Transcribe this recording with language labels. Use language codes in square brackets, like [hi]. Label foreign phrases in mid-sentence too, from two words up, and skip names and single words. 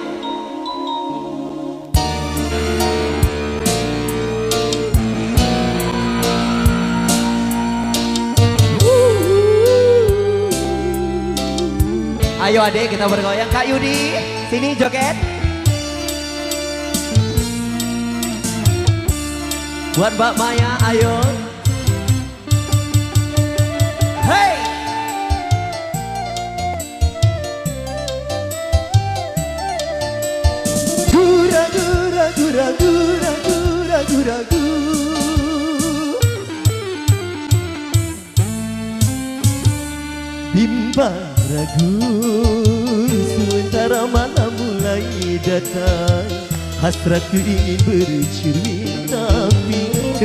[id] Ayo adek kita bergoyang. Kak Yudi, sini joget. Buat Mbak Maya, ayo. Hey! Gura gura gura gura gura gura bimbang ragu sementara malam mulai datang, hasratku ingin bercermin tapi